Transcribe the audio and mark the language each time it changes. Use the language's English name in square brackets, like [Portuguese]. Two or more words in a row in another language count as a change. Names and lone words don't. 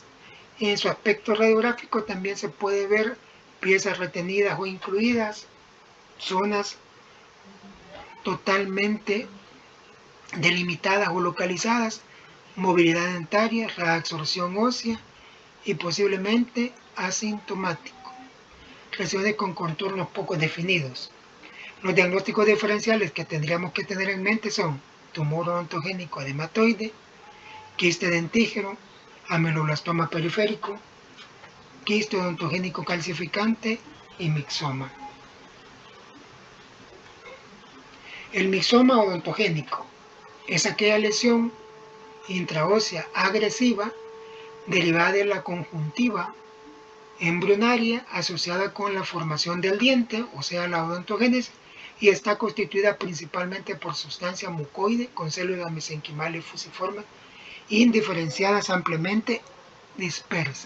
[Spanish] En su aspecto radiográfico también se puede ver piezas retenidas o incluidas, zonas totalmente delimitadas o localizadas, movilidad dentaria, reabsorción ósea y posiblemente asintomático. Lesiones con contornos poco definidos. Los diagnósticos diferenciales que tendríamos que tener en mente son tumor odontogénico adenomatoide, quiste dentígero, ameloblastoma periférico, quiste odontogénico calcificante y mixoma. El mixoma odontogénico es aquella lesión intraósea agresiva derivada de la conjuntiva embrionaria asociada con la formación del diente, o sea, la odontogénesis, y está constituida principalmente por sustancia mucoide con células mesenquimales fusiformes indiferenciadas ampliamente dispersas.